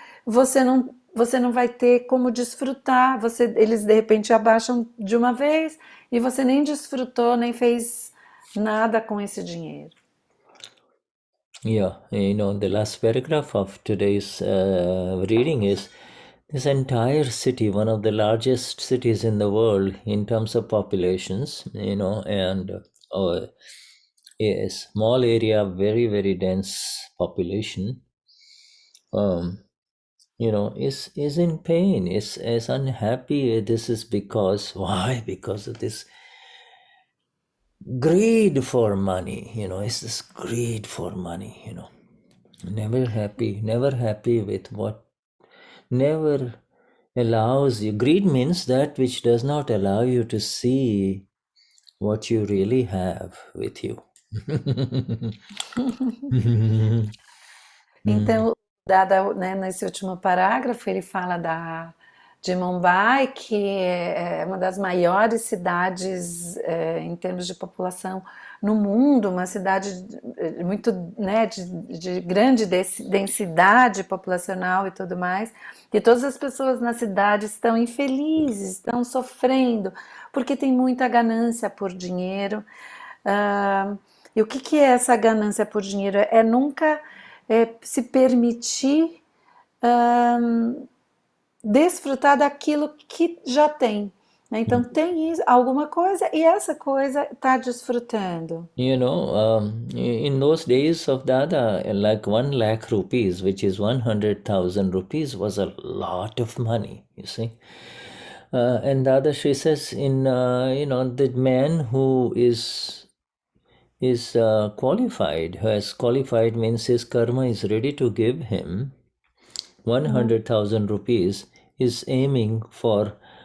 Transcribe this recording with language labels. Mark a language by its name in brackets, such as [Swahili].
[Portuguese] você não vai ter como desfrutar. Eles de repente abaixam de uma vez e você nem desfrutou, nem fez nada com esse dinheiro. [English] Yeah, the last paragraph of today's reading is this entire city, one of the largest cities in the world in terms of populations, and a small area, very, very dense population, is in pain, is unhappy. This is because, why? Because of this greed for money, it's this greed for money, never happy with what, never allows you. Greed means that which does not allow you to see what you really have with you. [Portuguese] Então, Dada, né, nesse último parágrafo, ele fala de Mumbai, que é uma das maiores cidades em termos de população no mundo, uma cidade muito, né, de grande densidade populacional e tudo mais, e todas as pessoas na cidade estão infelizes, estão sofrendo, porque tem muita ganância por dinheiro. E o que é essa ganância por dinheiro? É nunca se permitir desfrutar daquilo que já tem. Né? Então tem alguma coisa e essa coisa está desfrutando. [English] In those days of Dada, like 1 lakh rupees, which is 100,000 rupees, was a lot of money, you see. And Dada, she says, the man who is qualified, who has qualified means his karma is ready to give him 100,000 rupees, is aiming for,